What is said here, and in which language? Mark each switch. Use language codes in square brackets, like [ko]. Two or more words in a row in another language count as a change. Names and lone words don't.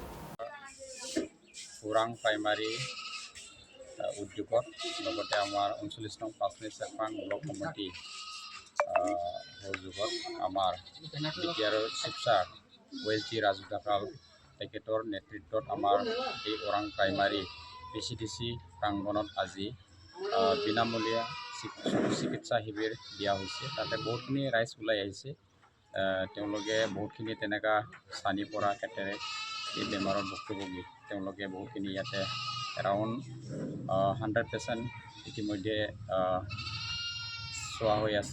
[as] অৰাং প্ৰাইমাৰি উদ্যোগত লগতে আমাৰ 39 নং ফাচনৈ চেৰফাং ব্লক কমিটি উদ্যোগত আমাৰ বিটিআৰ শিবসাৰ অ'এছডি ৰাজু দাখাল তেখেতৰ নেতৃত্বত আমাৰ এই অৰাং প্ৰাইমাৰি বিচিডিচি প্ৰাংগণত আজি বিনামূলীয়া চিকিৎসা শিবিৰ দিয়া হৈছে। তাতে বহুতখিনি ৰাইজ ওলাই আহিছে। তেওঁলোকে বহুতখিনি তেনেকা চানি পৰা কেটেৰেক্ট এই বেমাৰৰ ভুক্তভোগী তেওঁলোকে বহুতখিনি ইয়াতে এৰাউণ্ড 100% ইতিমধ্যে চোৱা হৈ আছে।